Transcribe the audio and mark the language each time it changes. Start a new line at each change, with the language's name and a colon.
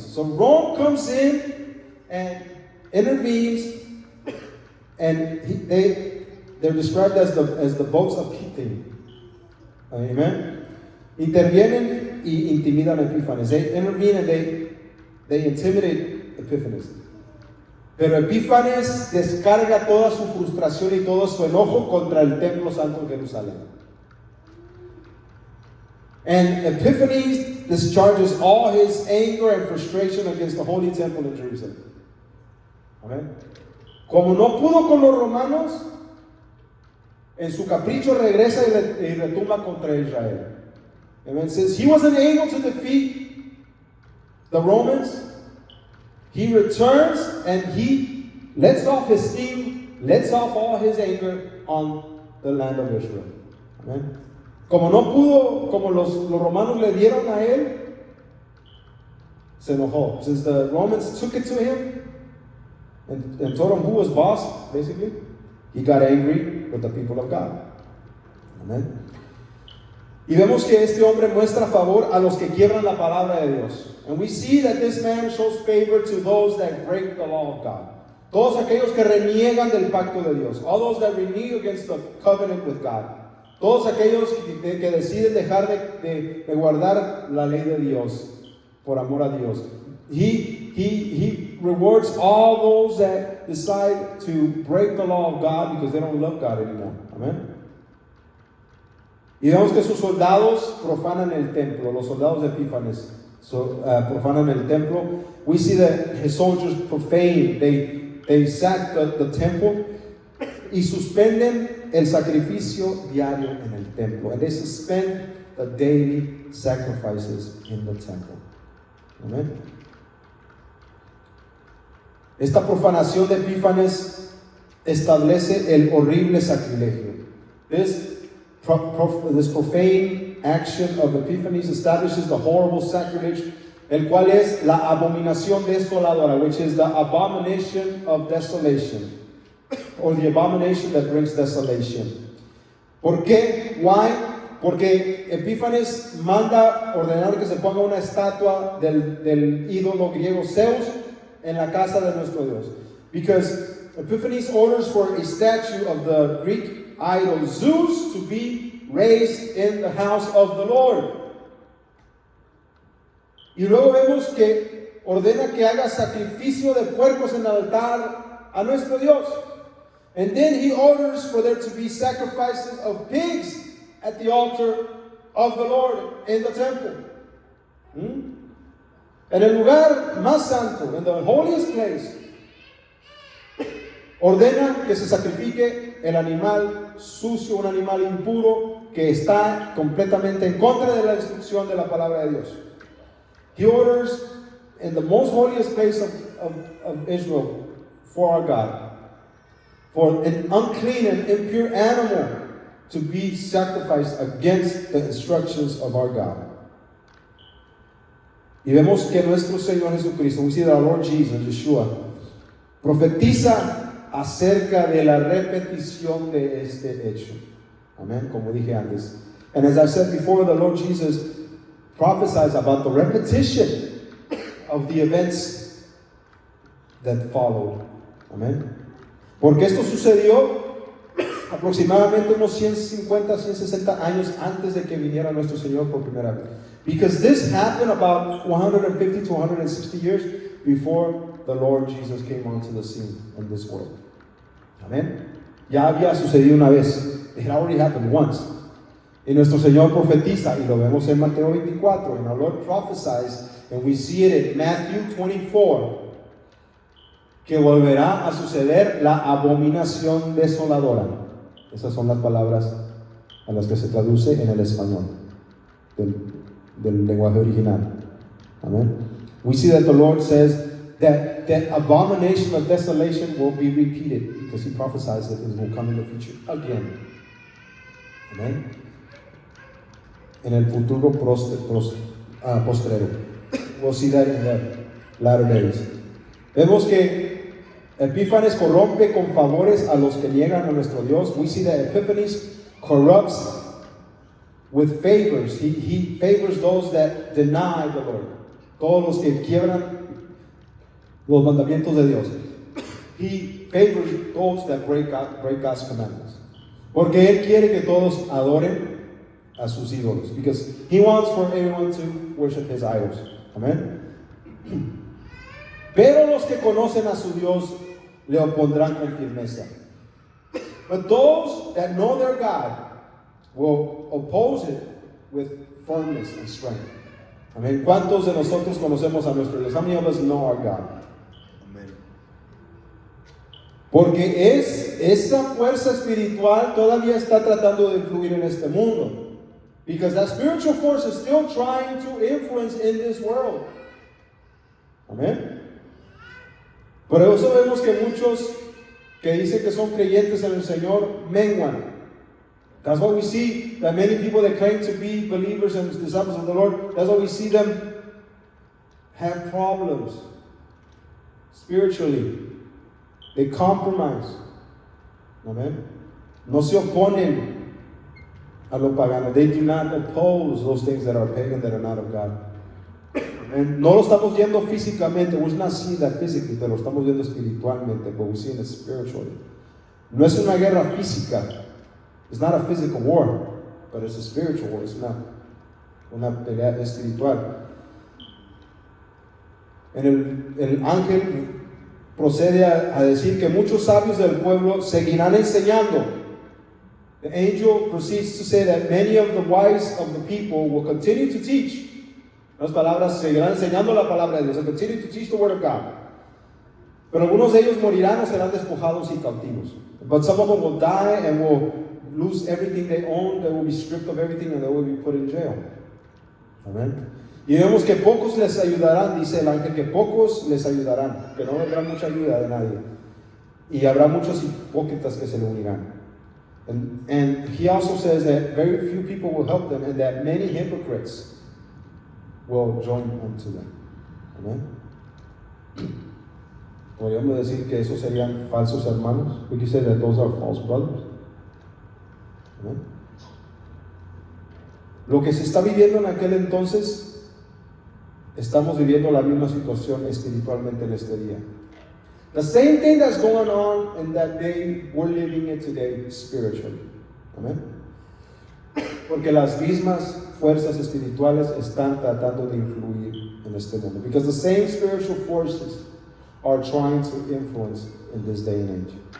English: So Rome comes in and intervenes, and they're described as the boats of Quitín. Amen.
Spanish: Intervienen y intimidan a Epífanes.
English: They intervene and they intimidate Epífanes.
Spanish: Pero Epífanes descarga toda su frustración y todo su enojo contra el templo santo en Jerusalén.
English: And Epiphanes discharges all his anger and frustration against the holy temple in Jerusalem. Amen.
Spanish: Como no pudo con los romanos, en su capricho regresa y retumba contra Israel. Amen.
English: Since he wasn't able to defeat the Romans, he returns and he lets off his steam, lets off all his anger on the land of Israel. Amen.
Spanish: Como no pudo, como los romanos le dieron a él, se enojó.
English: Since the Romans took it to him and told him who was boss, basically, he got angry with the people of God. Amen.
Spanish: Y vemos que este hombre muestra favor a los que quiebran la palabra de Dios.
English: And we see that this man shows favor to those that break the law of God.
Spanish: Todos aquellos que reniegan del pacto de Dios.
English: All those that renege against the covenant with God.
Spanish: Todos aquellos que deciden dejar de guardar la ley de Dios por amor a Dios.
English: He rewards all those that decide to break the law of God because they don't love God anymore. Amen.
Spanish: Y vemos que sus soldados profanan el templo. Los soldados de Epífanes profanan el templo.
English: We see that his soldiers profane. They sack the temple
Spanish: y suspenden el sacrificio diario en el templo.
English: And they suspend the daily sacrifices in the temple. Amen.
Spanish: Esta profanación de Epífanes establece el horrible sacrilegio.
English: This profane action of Epiphanes establishes the horrible sacrilege,
Spanish: el cual es la abominación desoladora,
English: which is the abomination of desolation, or the abomination that brings desolation.
Spanish: ¿Por qué?
English: Why?
Spanish: Porque Epífanes manda ordenar que se ponga una estatua del ídolo griego Zeus en la casa de nuestro Dios.
English: Because Epiphanes orders for a statue of the Greek idol Zeus to be raised in the house of the Lord.
Spanish: Y luego vemos que ordena que haga sacrificio de puercos en el altar a nuestro Dios.
English: And then he orders for there to be sacrifices of pigs at the altar of the Lord in the temple.
Spanish: En el lugar más santo,
English: in the holiest place,
Spanish: ordena que se sacrifique el animal sucio, un animal impuro que está completamente en contra de la instrucción de la palabra de Dios.
English: He orders in the most holiest place of Israel for our God, for an unclean and impure animal to be sacrificed against the instructions of our God.
Spanish: Y vemos que nuestro Señor Jesucristo,
English: we see that our Lord Jesus, Yeshua,
Spanish: profetiza acerca de la repetición de este hecho. Amén, como dije antes.
English: And as I said before, the Lord Jesus prophesies about the repetition of the events that followed. Amén.
Spanish: Porque esto sucedió aproximadamente unos 150, 160 años antes de que viniera nuestro Señor por primera vez.
English: Because this happened about 150 to 160 years before the Lord Jesus came onto the scene in this world. Amén.
Spanish: Ya había sucedido una vez.
English: It had already happened once.
Spanish: Y nuestro Señor profetiza, y lo vemos en Mateo 24,
English: and our Lord prophesies, and we see it in Matthew 24,
Spanish: que volverá a suceder la abominación desoladora. Esas son las palabras a las que se traduce en el español del lenguaje original. Amen.
English: We see that the Lord says that the abomination of desolation will be repeated, because He prophesies that it will come in the future again. Amen.
Spanish: En el futuro postrero.
English: We'll see that in the latter days.
Spanish: Vemos que Epífanes corrompe con favores a los que niegan a nuestro Dios.
English: We see that Epiphanes corrupts with favors. He favors those that deny the Lord.
Spanish: Todos los que quiebran los mandamientos de Dios.
English: He favors those that break God's commandments.
Spanish: Porque Él quiere que todos adoren a sus ídolos.
English: Because He wants for everyone to worship His idols. Amen.
Spanish: Pero los que conocen a su Dios le opondrán con firmeza.
English: But those that know their God will oppose it with firmness and strength. Amen.
Spanish: ¿Cuántos de nosotros conocemos a nuestro Dios?
English: How many of us know our God?
Spanish: Amen. Porque esa fuerza espiritual todavía está tratando de influir en este mundo.
English: Because that spiritual force is still trying to influence in this world. Amen.
Spanish: Por eso vemos que muchos que dicen que son creyentes en el Señor menguan.
English: That's why we see that many people that claim to be believers and disciples of the Lord, that's why we see them have problems spiritually. They compromise. Amen.
Spanish: No se oponen a lo pagano.
English: They do not oppose those things that are pagan, that are not of God.
Spanish: And no lo estamos viendo físicamente.
English: We're not seeing that physically,
Spanish: pero lo estamos viendo espiritualmente.
English: But we're seeing it spiritually.
Spanish: No es una guerra física.
English: It's not a physical war, but it's a spiritual war.
Spanish: Es una pelea espiritual. El ángel procede a decir que muchos sabios del pueblo seguirán enseñando.
English: The angel proceeds to say that many of the wise of the people will continue to teach.
Spanish: Las palabras seguirán enseñando la palabra de Dios.
English: They'll continue to teach the word of God.
Spanish: Pero algunos de ellos morirán o serán despojados y cautivos.
English: But some of them will die and will lose everything they own. They will be stripped of everything and they will be put in jail. Amen.
Spanish: Y vemos que pocos les ayudarán, dice el ángel, que pocos les ayudarán, que no vendrá mucha ayuda de nadie. Y habrá muchos hipócritas que se le unirán.
English: And he also says that very few people will help them and that many hypocrites will join unto them. Amen.
Spanish: Podríamos decir que esos serían falsos hermanos.
English: We can say that those are false brothers. Amen.
Spanish: Lo que se está viviendo en aquel entonces, estamos viviendo la misma situación espiritualmente en este día.
English: The same thing that's going on in that day, we're living it today spiritually. Amen.
Spanish: Porque las mismas fuerzas espirituales están tratando de influir en este mundo.
English: Because the same spiritual forces are trying to influence in this day and age.